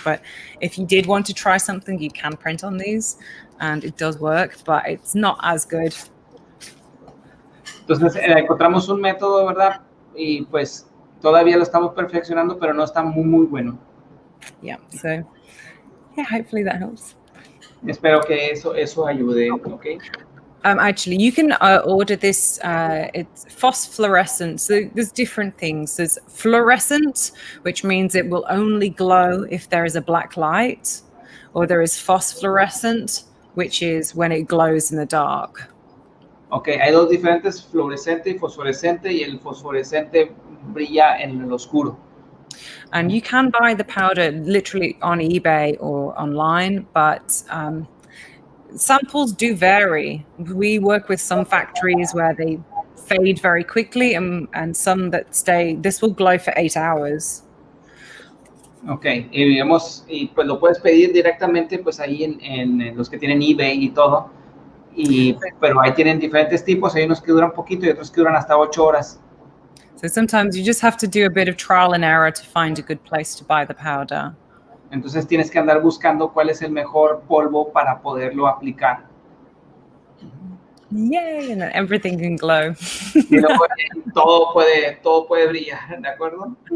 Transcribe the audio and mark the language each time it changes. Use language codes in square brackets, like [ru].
[en] But if you did want to try something, you can print on these, and it does work, but it's not as good. [es] Entonces encontramos un método, ¿verdad? Y pues todavía lo estamos perfeccionando, pero no está muy, muy bueno. [en] Yeah. So yeah, hopefully that helps. [es] Espero que eso ayude. Okay. [en] Actually, you can order this. It's phosphorescent. So there's different things. There's fluorescent, which means it will only glow if there is a black light, or there is phosphorescent, which is when it glows in the dark. [es] Okay, hay dos diferentes, fluorescente y fosforescente, y el fosforescente brilla en el oscuro. [en] And you can buy the powder literally on eBay or online, but samples do vary. We work with some factories where they fade very quickly and some that stay. This will glow for 8 hours. [es] Ok, y pues lo puedes pedir directamente pues ahí en los que tienen eBay y todo. Pero ahí tienen diferentes tipos, hay unos que duran poquito y otros que duran hasta 8 horas. [en] So sometimes you just have to do a bit of trial and error to find a good place to buy the powder. [es] Entonces tienes que andar buscando cuál es el mejor polvo para poderlo aplicar. [en] Yay, and then everything can glow. [es] Y luego todo puede brillar, ¿de acuerdo?